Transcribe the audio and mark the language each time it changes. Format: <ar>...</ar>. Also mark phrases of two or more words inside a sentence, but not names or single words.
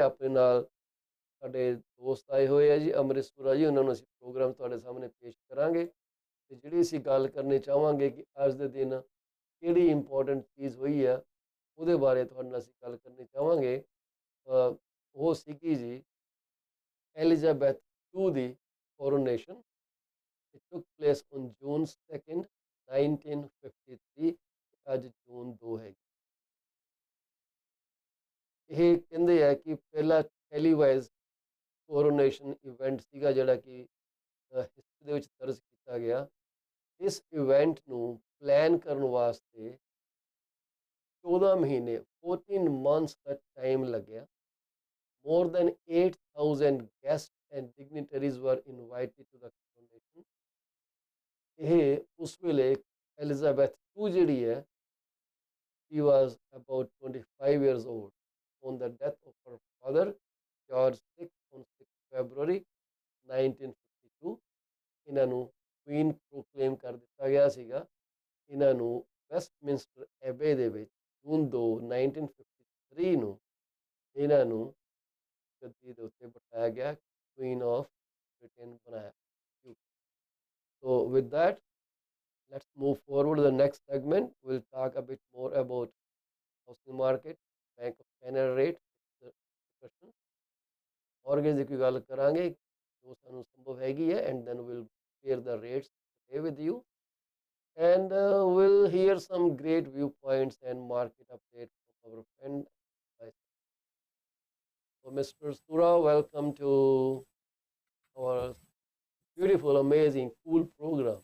<pa>ਆਪਣੇ ਨਾਲ ਸਾਡੇ ਦੋਸਤ ਆਏ ਹੋਏ ਆ ਜੀ, ਅੰਮ੍ਰਿਤਸਰ ਜੀ, ਉਹਨਾਂ ਨੂੰ ਅਸੀਂ ਪ੍ਰੋਗਰਾਮ ਤੁਹਾਡੇ ਸਾਹਮਣੇ ਪੇਸ਼ ਕਰਾਂਗੇ। ਤੇ ਜਿਹੜੀ ਅਸੀਂ ਗੱਲ ਕਰਨੀ ਚਾਹਾਂਗੇ ਕਿ ਅੱਜ ਦੇ ਦਿਨ ਕਿਹੜੀ ਇੰਪੋਰਟੈਂਟ ਚੀਜ਼ ਹੋਈ ਆ, ਉਹਦੇ ਬਾਰੇ ਤੁਹਾਡੇ ਨਾਲ ਅਸੀਂ ਗੱਲ ਕਰਨੀ ਚਾਹਾਂਗੇ। ਉਹ ਸੀਗੀ ਜੀ ਐਲਿਜ਼ਾਬੈਥ II ਦੀ ਕੋਰੋਨੇਸ਼ਨ।</pa> <en>It took place on June 2nd, 1953</en> <pa>ਅੱਜ ਜੂਨ 2 ਹੈਗੀ। ਇਹ ਕਹਿੰਦੇ ਆ ਕਿ ਪਹਿਲਾ</pa> <en>televise coronation event</en> <pa>ਸੀਗਾ ਜਿਹੜਾ ਕਿ ਹਿਸਟਰੀ ਦੇ ਵਿੱਚ ਦਰਜ ਕੀਤਾ ਗਿਆ। ਇਸ ਇਵੈਂਟ ਨੂੰ ਪਲਾਨ ਕਰਨ ਵਾਸਤੇ 14 ਮਹੀਨੇ</pa> <en>14 months</en> <pa>ਦਾ ਟਾਈਮ ਲੱਗਿਆ।</pa> <en>More than 8,000 guests and dignitaries were invited to the coronation।</en> <pa>ਇਹ ਉਸ ਵੇਲੇ ਐਲਿਜ਼ਾਬੈਥ II ਜਿਹੜੀ ਹੈ,</pa> <en>she was about 25 years old on the death of her father George VI on 6 February 1952।</en> <pa>ਇਹਨਾਂ ਨੂੰ ਕੁਈਨ ਪ੍ਰੋਕਲੇਮ ਕਰ ਦਿੱਤਾ ਗਿਆ ਸੀਗਾ। ਇਹਨਾਂ ਨੂੰ ਵੈਸਟਮਿੰਸਟਰ ਐਬੇ ਦੇ ਵਿੱਚ ਜੂਨ 2 1953 ਨੂੰ ਇਹਨਾਂ ਨੂੰ ਗੱਦੀ ਦੇ ਉੱਤੇ ਬਿਠਾਇਆ ਗਿਆ,</pa> <en>Queen of Britain</en> <pa>ਬਣਾਇਆ।</pa> <en>So with that, let's move forward to the next segment. We'll talk a bit more about housing market, Bank of Canada rate, discussion,</en> <pa>mortgage ਦੀ ਕੋਈ ਗੱਲ ਕਰਾਂਗੇ ਜੋ ਸਾਨੂੰ ਸੰਭਵ ਹੈਗੀ ਹੈ,</pa> <en>and then we'll share the rates today with you, and we'll hear some great viewpoints and market update from our friend. So Mr. Sura, welcome to our beautiful, amazing, cool program.</en>